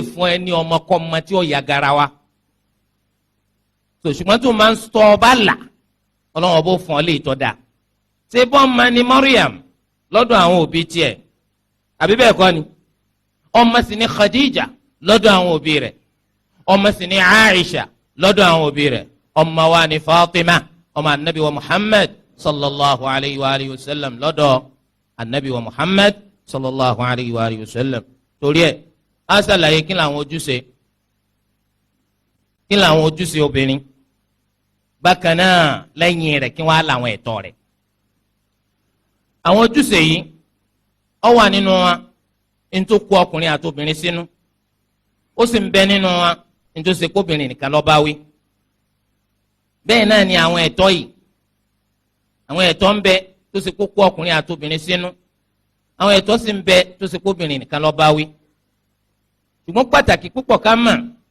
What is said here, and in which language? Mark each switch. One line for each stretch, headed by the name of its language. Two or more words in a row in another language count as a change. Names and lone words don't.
Yoruba: fún ẹ ní ọmọ kọ́ ọmọ tí ó yà gara wa ṣùgbọ́n tó máa ń sọ ọba là Ọlọ́run ọba ó fún ọ lè tọ́ da ṣé bọ́ọ̀mà ni Maryam lọ́dọ̀ àwọn òbí tiẹ̀ àbí bẹ́ẹ̀ kọ́ ni ọmọ sì ni Khadija lọ́dọ̀ àwọn òbí rẹ̀ ọmọ sì ni Aisha lọ́dọ̀ àwọn òbí rẹ̀ ọmọ wa ni Fatima ọmọ anabi wa Muhammad
Arabic: صلى الله عليه وعلى آله وسلم
Yoruba: lọ́dọ̀ anabi wa Muhammad
Arabic: صلى الله عليه وعلى آله وسلم
Yoruba: torí ẹ̀ á ṣàlàyé kí làwọn ojúṣe obìnrin bákan náà lẹ́yìn rẹ̀ kí wọ́n á làwọn ẹ̀tọ́ rẹ̀ àwọn ojúṣe yìí ó wà nínú wa ní tó kó ọkùnrin àti obìnrin sínú ó sì ń bẹ nínú wa ní tó ṣe kóbìnrin nìkan ló bá wí bẹ́ẹ̀ náà ni àwọn ẹ̀tọ́ yìí àwọn ẹ̀tọ́ ń bẹ tó ṣe kó ọkùnrin àti obìnrin sínú àwọn ẹ̀tọ́ sì ń bẹ tó ṣe kóbìnrin nìkan ló bá wí ṣùgbọ́n pàtàkì púpọ̀ ká mọ̀